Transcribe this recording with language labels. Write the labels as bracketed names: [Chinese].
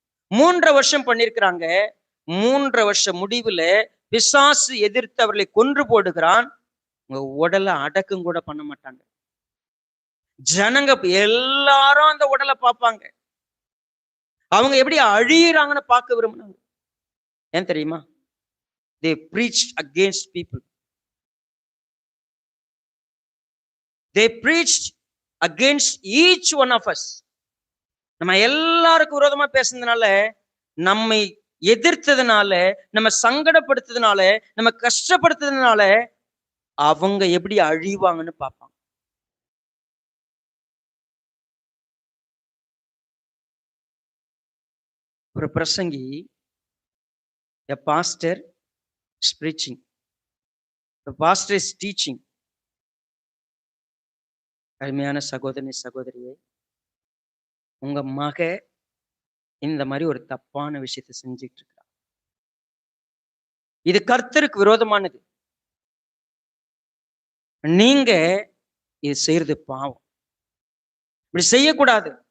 [Tamil] 3 வருஷம் பண்ணிருக்கிறாங்க. 3 வருஷம் முடிவுல பிசாசு எதிர்த்து அவர்களை கொன்று போடுகிறான். உங்க உடலை அடக்கம் கூட பண்ண மாட்டாங்க. ஜனங்க எல்லாரும் அந்த உடலை பார்ப்பாங்க. அவங்க எப்படி அழியிறாங்கன்னு பார்க்க விரும்பினாங்க. ஏன் தெரியுமா? [English] they preached against people. they preached against each one of us. [Tamil] நம்ம எல்லாருக்கும் விரோதமா பேசுனதுனால, நம்மை எதிர்த்ததுனால, நம்ம சங்கடப்படுத்ததுனால, நம்ம கஷ்டப்படுத்ததுனால அவங்க எப்படி அழிவாங்கன்னு பார்ப்பாங்க. ஒரு பிரசங்கி, [English] a pastor is preaching, the pastor is teaching. [Tamil] அருமையான சகோதரி சகோதரியே, உங்க மக இந்த மாதிரி ஒரு தப்பான விஷயத்தை செஞ்சுட்டு இருக்கா. இது கர்த்தருக்கு விரோதமானது. நீங்க இது செய்யறது பாவம். இப்படி செய்யக்கூடாது.